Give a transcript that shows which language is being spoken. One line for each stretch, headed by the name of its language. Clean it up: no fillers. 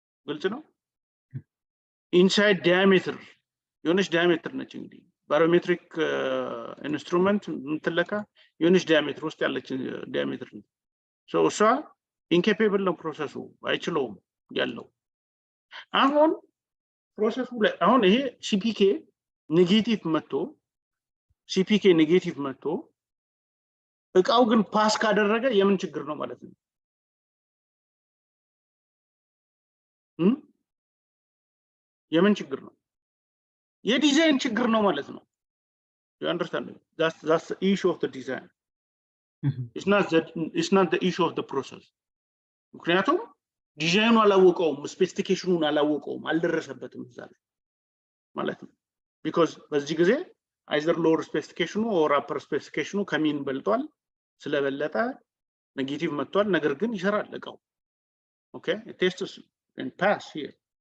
Amharic: ግልጽ ነው ኢንሳይድ ዳያሜትር የሆነች ዳያሜትር ነች እንግዲህ ባሮሜትሪክ ኢንስትሩመንት ምትለካ የሆነች ዳያሜትር ውስጥ ያለች ዳያሜትር ነው ሶ እሷ ኢንኬፔብል ነው ፕሮሰሱ አይችለውም ያለው አሁን ፕሮሰሱ ላይ አሁን ይሄ ሲፒኬ ኔጌቲቭ መጥቶ እቃው ግን ፓስ ካደረገ የምን ችግር ነው ማለት ነው የምን ችግር ነው? የዲዛይን ችግር ነው ማለት ነው።
English: You understand? That's the issue of the design. It's not the issue of the process.
Amharic: ምክንያቱም ዲዛይኑ አላወቀውም፣ ስፔሲፊኬሽኑን አላወቀውም፣ አልደረሰበትም እዛ ላይ ማለት ነው። because በዚህ ጊዜ
English: either lower specification or upper specification
Amharic: ከሚን በልጧል፣ ስለበለጠ ኔጌቲቭ መጥቷል። ነገር ግን ይሰራል እቃው።
English: okay it tests and pass here.